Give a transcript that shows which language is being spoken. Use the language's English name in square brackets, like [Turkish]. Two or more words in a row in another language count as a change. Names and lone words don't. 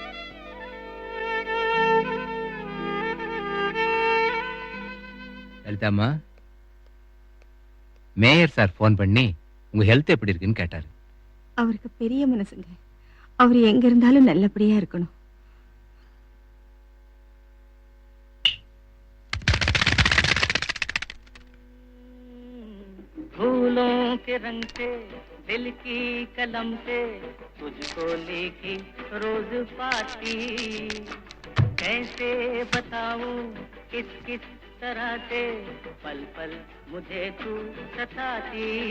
[Tamil] லலிதாம்மா, [English] mayor sir phone [Tamil] பண்ணி உங்க ஹெல்த் எப்படி இருக்குன்னு கேட்டாரு. அவருக்கு பெரிய மனசுங்க. அவர் எங்க இருந்தாலும் நல்லபடியா இருக்கணும். [Hindi] फूलों के रंग से दिल की कलम से तुझको लिखी रोज पाती, कैसे बताऊं किस किस तरह से पल पल मुझे तू सताती,